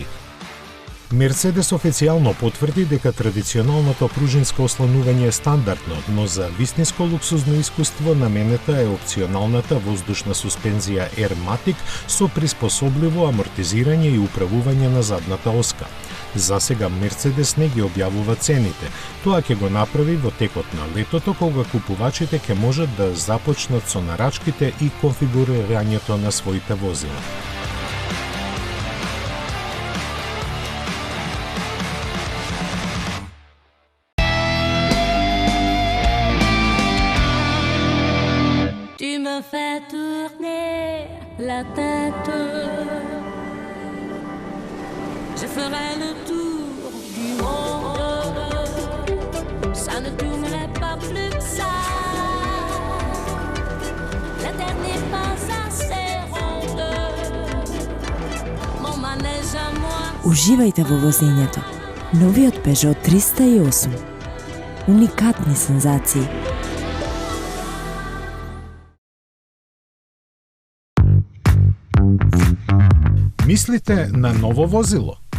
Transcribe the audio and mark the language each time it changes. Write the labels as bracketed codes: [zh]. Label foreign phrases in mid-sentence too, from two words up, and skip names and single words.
[mk] Мерцедес официјално потврди дека традиционалното пружинско осланување е стандардно, но за вистинско луксузно искуство наменета е опционалната воздушна суспензија Airmatic со приспособливо амортизирање и управување на задната оска. За сега Мерцедес не ги објавува цените. Тоа ќе го направи во текот на летото, кога купувачите ќе можат да започнат со нарачките и конфигурирањето на своите возила. [fr] Tu me fais tourner la tête. Je ferai le tour du monde. Ça ne tournerait pas plus que ça. La terre n'est pas assez ronde. Mon manège à moi. [mk] Уживајте во возењето. Новиот Peugeot 308. Уникатни сензации. Мислите на ново возило?